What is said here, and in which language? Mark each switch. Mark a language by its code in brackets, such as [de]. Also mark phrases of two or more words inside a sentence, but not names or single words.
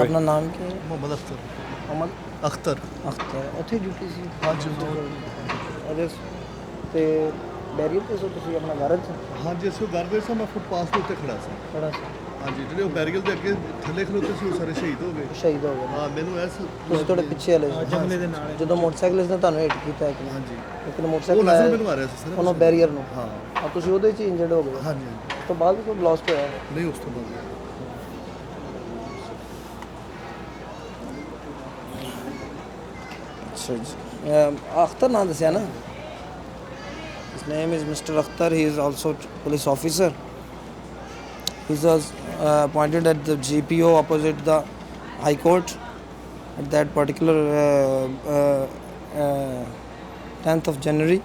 [hi] अपना नाम क्या है? Mohamed Akhtar. मोहम्मद Akhtar. [pa] अख्तर ਉੱਥੇ ਡਿਊਟੀ ਸੀ ਹਾਂਜੀ ਉਹਦੇ ਤੇ ਬੈਰੀਅਰ ਤੇ ਸੋ ਤੁਸੀਂ ਆਪਣਾ ਘਰ ਚ ਹਾਂਜੀ ਅਸੀਂ ਉਹ ਕਰਦੇ ਸਾਂ, ਮੈਂ ਫੁੱਟਪਾਥ ਦੇ ਉੱਤੇ ਖੜਾ ਸੀ। ਖੜਾ ਸੀ ਹਾਂਜੀ, ਜਿਹੜੇ ਉਹ ਬੈਰੀਅਰ ਦੇ ਅੱਗੇ ਥੱਲੇ ਖਲੋਤੇ ਸੀ ਉਹ ਸਾਰੇ ਸ਼ਹੀਦ ਹੋ ਗਏ। ਸ਼ਹੀਦ ਹੋ ਗਏ ਹਾਂ, ਮੈਨੂੰ ਐਸ ਤੁਸੀਂ ਥੋੜੇ ਪਿੱਛੇ ਵਾਲੇ ਸੀ ਜੰਗਲੇ ਦੇ ਨਾਲ ਜਦੋਂ ਮੋਟਰਸਾਈਕਲਿਸਟ ਨੇ ਤੁਹਾਨੂੰ ਹਿੱਟ ਕੀਤਾ ਇੱਕ ਨੇ ਹਾਂਜੀ, ਇੱਕ ਨੇ ਉਹ ਮੋਟਰਸਾਈਕਲ ਨਜ਼ਰ ਆਇਆ ਮੈਨੂੰ ਆ ਰਿਹਾ ਸੀ ਸਰ। ਉਹਨੂੰ ਬੈਰੀਅਰ ਨੂੰ ਹਾਂ ਆ ਤੁਸੀਂ ਉਹਦੇ ਚ ਇੰਜਰਡ ਹੋ ਗਏ ਹਾਂਜੀ ਹਾਂਜੀ, ਉਸ ਤੋਂ ਬਾਅਦ ਵੀ ਕੋਈ ਬਲਾਸਟ ਹੋਇਆ ਨਹੀਂ ਉਸ ਤੋਂ ਬਾਅਦ ਅੱਛਾ ਜੀ ਅਖਤਰ ਨਾਂ ਦੱਸਿਆ ਨਾ [en] His name is Mr. Akhtar. He is also police officer. He was appointed at the GPO opposite the High Court at that particular 10th of January.